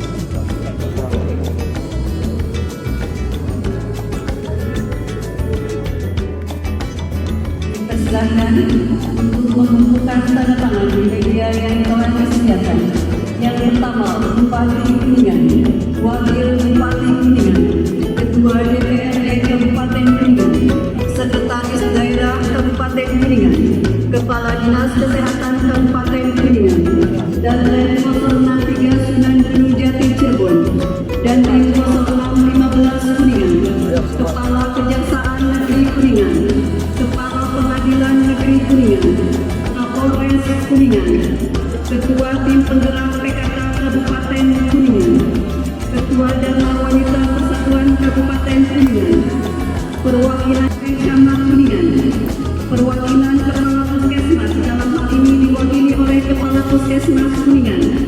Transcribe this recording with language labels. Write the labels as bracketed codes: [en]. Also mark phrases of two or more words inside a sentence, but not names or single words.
[id] Persilakan untuk mengumpulkan tanda tangan di media yang telah disediakan. Yang pertama, Bupati Kuningan, Wakil Bupati Kuningan, Ketua DPRD Kabupaten Kuningan, Sekretaris Daerah Kabupaten Kuningan, Kepala Dinas Kesehatan Kabupaten Kuningan, dan Rem 063 Sunan Gunung Jati Cirebon, dan Rem 0615 Kuningan, Kepala Kejaksaan Negeri Kuningan, Kepala Pengadilan Negeri Kuningan, Kapolres Kuningan, Ketua Tim Penggerak PKK Kabupaten Kuningan, Ketua Dharma Wanita Persatuan Kabupaten Kuningan, perwakilan Camat Kuningan, perwakilan Kepala Puskesmas, dalam hal ini diwakili oleh Kepala Puskesmas Kuningan,